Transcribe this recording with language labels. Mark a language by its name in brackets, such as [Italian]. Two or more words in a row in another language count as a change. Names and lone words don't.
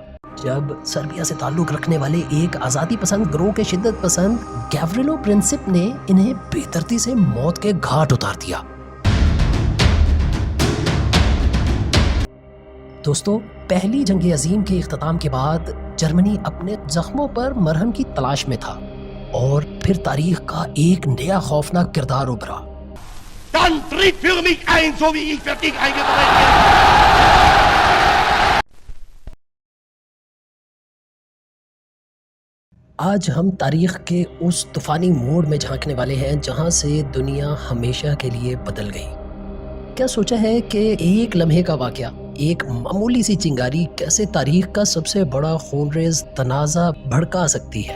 [Urdu] جب سربیا سے تعلق رکھنے والے ایک آزادی پسند گروہ کے شدت پسند گیوریلو پرنسپ نے انہیں بے دردی سے موت کے گھاٹ اتار دیا. دوستو، پہلی جنگ عظیم کے اختتام کے بعد جرمنی اپنے زخموں پر مرہم کی تلاش میں تھا اور پھر تاریخ کا ایک نیا خوفناک کردار ابھرا. [German] Dann tritt für mich ein, so wie ich für dich eingetreten bin. [Urdu] آج ہم تاریخ کے اس طوفانی موڑ میں جھانکنے والے ہیں جہاں سے دنیا ہمیشہ کے لیے بدل گئی. کیا سوچا ہے کہ ایک لمحے کا واقعہ، ایک معمولی سی چنگاری کیسے تاریخ کا سب سے بڑا خونریز تنازعہ بھڑکا سکتی ہے.